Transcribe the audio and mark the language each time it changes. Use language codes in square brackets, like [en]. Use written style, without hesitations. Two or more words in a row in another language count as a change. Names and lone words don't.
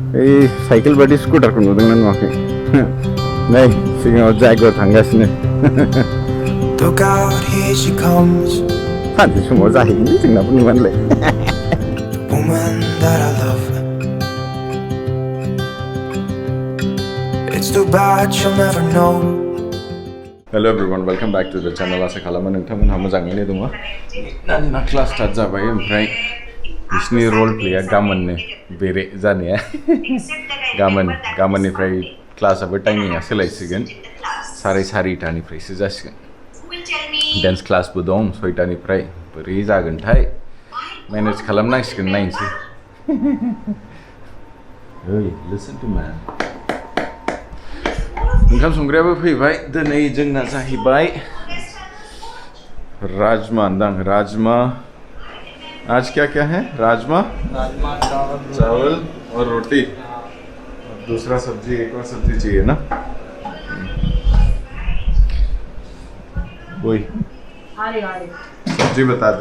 [brx] ओइ साइकेल बादि स्कुटारखौ नुदोंना नुवाखै? नै सिगाङाव जायगायाव थांगासिनो। [en] Look out, here she comes. [brx] सानसे समाव जाहैगोनलै जोंनाबो नुवानोलाय। [en] The woman that I love. It's too bad she'll never know. Hello everyone, welcome back to the channel. [brx] आसा खालामो नोंथांमोनहा मोजाङैनो दङ। दानिना क्लास स्टार्ट जाबाय ओमफ्राय बिसिनि [en] role playया [brx] गामोननो बेरे जानाया। गामोननिफ्राय [en] classआबो timingआ [brx] सोलायसिगोन। 4:30निफ्रायसो जासिगोन। [en] dance classबो [brx] दं 6टानिफ्राय बोरै जागोनथाय मेनेज खालामनांसिगोन नायनोसै। [en] ओइ listen to man. [brx] ओंखाम संग्रायाबो फैबाय। दिनै जोंना जाहैबाय राजमा राजमा। [hi] आज क्या है? राजमा चावल और रोटी और दूसरा सब्जी, एक और सब्जी चाहिए ना? वही सब्जी बता दे।